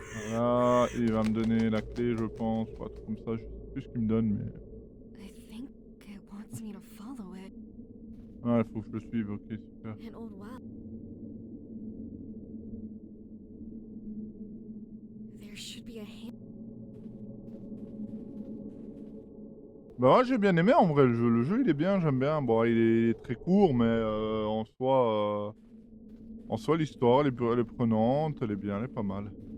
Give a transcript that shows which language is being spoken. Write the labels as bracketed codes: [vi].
[fr] Voilà, il va me donner la clé, je pense, ou un truc comme ça. Je sais plus ce qu'il me donne, mais. [en] I think it wants me to follow it. [fr] Ah, il faut que je le suive, ok, super. [en] An old well. There should be a hand. [fr] Bah, ouais, j'ai bien aimé en vrai le jeu. Le jeu, il est bien, j'aime bien. Bon, il est très court, mais en soi, l'histoire, elle est prenante, elle est bien, elle est pas mal.